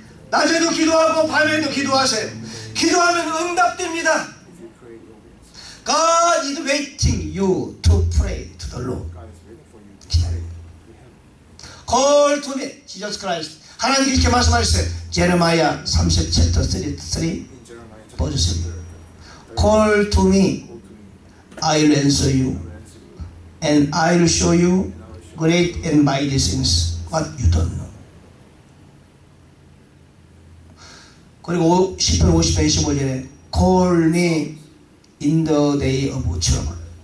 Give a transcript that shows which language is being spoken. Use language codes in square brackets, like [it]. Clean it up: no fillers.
[ko] 낮에도 기도하고 밤에도 기도하세요. 기도하면 응답됩니다. [en] God is waiting you to pray to the Lord. [ko] 기다립니다. [en] Call to me, Jesus Christ. [ko] 하나님 이렇게 말씀하셨어요. 제레마야 30 챕터 33 보여주세요. [en] Call to me, I'll answer you, and I'll show you great and mighty things what you don't know. [ko] 그리고 10편 50편 25절에 [en] Call me in the day of trouble,